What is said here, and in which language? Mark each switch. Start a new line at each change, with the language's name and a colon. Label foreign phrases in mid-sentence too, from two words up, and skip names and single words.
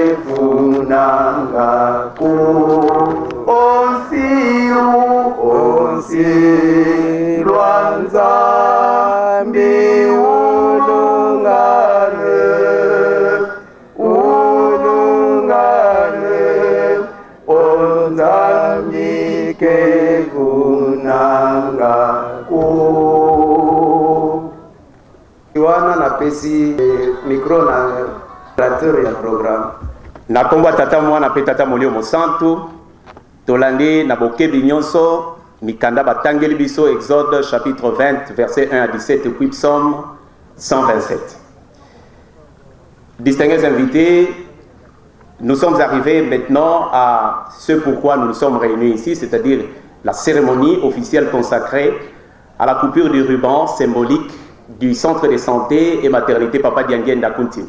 Kongo: funangaku onsi lwanza miulungane onzambike funangaku.
Lingala: Iwana na pesi micro na orateur ya programme. Na kombo tata mwana pe tata molio mosantu tolandi na bokebi nyonso mikanda batangeli biso
French: Exode chapitre 20 verset 1 à 17 et puis psaume 127. Distingués invités, nous sommes arrivés maintenant à ce pourquoi nous nous sommes réunis ici, c'est-à-dire la cérémonie officielle consacrée à la coupure du ruban symbolique du centre de santé et maternité Papa Dianguien d'Akuntima.